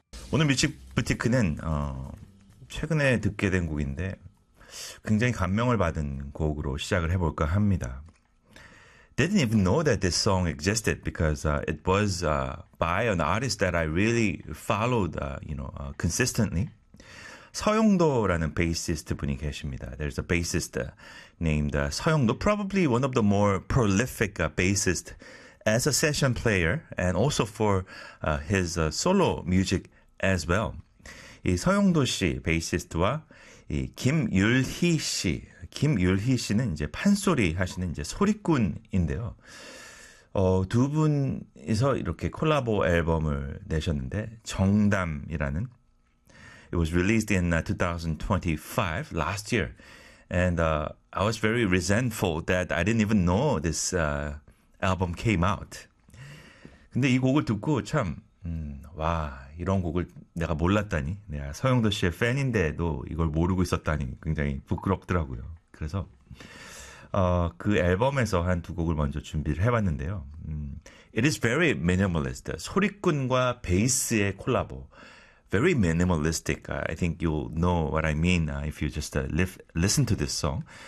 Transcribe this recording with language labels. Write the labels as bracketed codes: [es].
[en] Today's Music Boutique is [ko] 최근에 듣게 된 곡인데 굉장히 감명을 받은 곡으로 시작을 해볼까 합니다. [en] Didn't even know that this song existed because it was by an artist that I really followed, consistently. [ko] 서영도라는 베이시스트 분이 계십니다. [en] There's a bassist named 서영도, probably one of the more prolific bassists as a session player and also for his solo music as well. [ko] 이 서영도 씨 베이시스트와 이 김율희 씨. 김율희 씨는 이제 판소리 하시는 이제 소리꾼인데요. 두 분이서 이렇게 콜라보 앨범을 내셨는데 정담이라는 [en] It was released in 2025, last year. And I was very resentful that I didn't even know this album came out. [ko] 근데 이 곡을 듣고 참 와, 이런 곡을 내가 몰랐다니. 내가 서영도 씨의 팬인데도 이걸 모르고 있었다니 굉장히 부끄럽더라고요. 그래서 그 앨범에서 한 두 곡을 먼저 준비를 해봤는데요. [en] It is very minimalist. [ko] 소리꾼과 베이스의 콜라보. [en] Very minimalistic. I think you'll know what I mean if you just listen to this song.